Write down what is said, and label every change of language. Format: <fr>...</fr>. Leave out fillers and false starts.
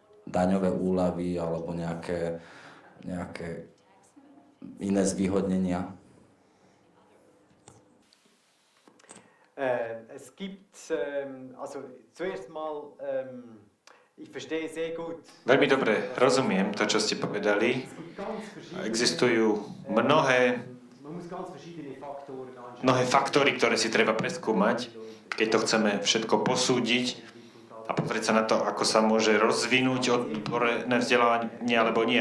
<sk>Daňové úľavy alebo nejaké iné zvýhodnenia?</sk> <de>Es gibt, also zuerst mal, ich verstehe sehr gut.</de> <sk>Veľmi dobre rozumiem to, čo ste povedali. Existujú mnohé faktory, ktoré si treba preskúmať, keď to chceme všetko posúdiť a pozrieť sa na to, ako sa môže rozvinúť odborné vzdelávanie alebo nie.</sk>